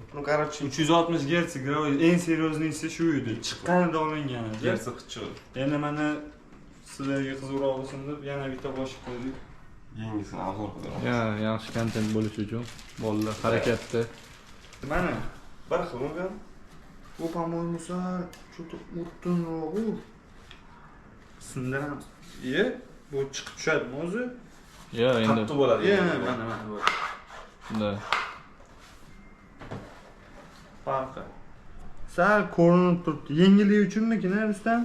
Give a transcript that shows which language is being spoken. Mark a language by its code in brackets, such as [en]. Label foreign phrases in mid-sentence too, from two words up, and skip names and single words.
[ru] Ну, короче, [uz] 360 Hz eng seryoznisi shu edi. Chiqqanida olingan edi. Gersi qichqir. Endi mana sizlarga qiziqroq bo'lsin deb yana bitta qo'shib qo'ydik. Yangisini arzon qilamiz. Yaxshi kontent bo'lishi uchun bolalar harakatda. Mana bir xilmi? Bu [ru] по-моему что-то [uz] o'ttinroq. Sindiramiz. Bu chiqib tushadimi o'zi? Yo'q, endi. Qattiq bo'ladi. Mana bu. Da. Farqi. Sal ko'rinib turibdi. Yengillik uchunmikin, Rustam?